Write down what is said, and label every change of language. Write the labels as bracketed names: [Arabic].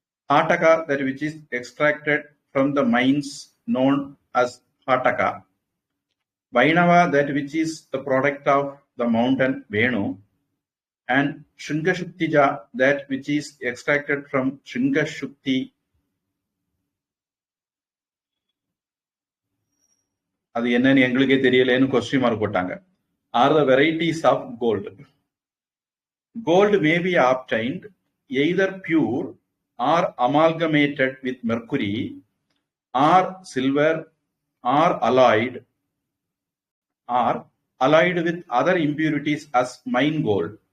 [English] Hataka, that which is extracted from the mines known as Hataka. Vainava, that which is the product of the mountain Venu. And Shringashuktija, that which is extracted from Shringashukti. [Tamil] அது என்னன்னு எங்களுக்கே தெரியலன்னு question mark போட்டாங்க. [English] Are the varieties of gold. Gold may be obtained either pure or amalgamated with mercury, or silver, or alloyed with other impurities as mine gold.